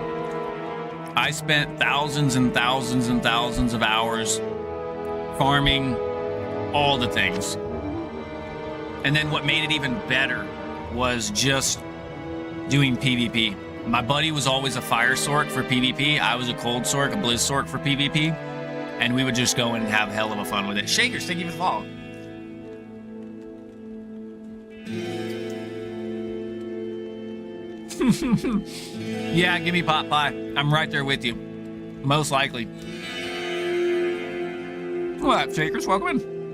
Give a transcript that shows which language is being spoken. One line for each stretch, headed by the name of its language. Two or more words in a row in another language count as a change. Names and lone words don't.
English: I spent thousands and thousands and thousands of hours farming all the things. And then what made it even better was just doing PvP. My buddy was always a fire sork for PvP. I was a cold sork, a blizz sork for PvP. And we would just go in and have hell of a fun with it. Shakers, thank you for the follow. Yeah, give me pot pie. I'm right there with you. Most likely. What, Shakers? Welcome in.